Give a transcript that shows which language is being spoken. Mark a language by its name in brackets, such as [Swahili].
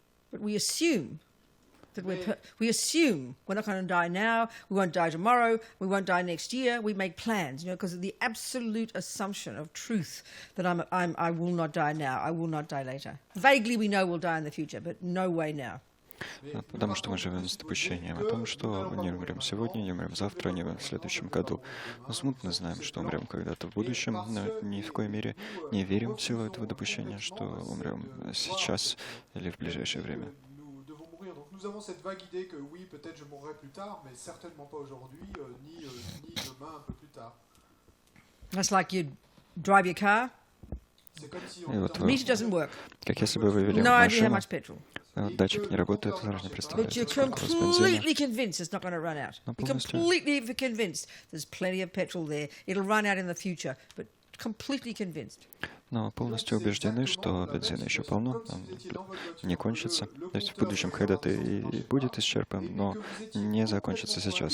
[English] But we assume that we assume we're not going to die now, we won't die tomorrow, we won't die next year. We make plans, because of the absolute assumption of truth that I will not die now, I will not die later. Vaguely we know we'll die in the future, but no way now. [Russian] Потому что мы живем с допущением о том, что не умрем сегодня, не умрем завтра, не умрем в следующем году. Мы смутно знаем, что умрем когда-то в будущем, но ни в коей мере не верим в силу этого допущения, что умрем сейчас или в ближайшее время. [French] Nous avons cette vague idée que oui, peut-être je mourrai plus tard, mais certainement pas aujourd'hui, ni demain un peu plus tard. [English] That's like you drive your car. Meter doesn't work. [Russian] Как если бы вы вели [English] No idea how [Russian] машину, [English] much petrol. [Russian] датчик не работает, вы даже не [English] But [Russian] представляете, [English] you're [Russian] сколько у вас бензина. [English] completely convinced it's not going to run out. You're completely convinced there's plenty of petrol there. It'll run out in the future, but completely convinced. [Russian] Но полностью убеждены, что бензина еще полно, он не кончится. То есть в будущем когда-то и будет исчерпан, но не закончится сейчас.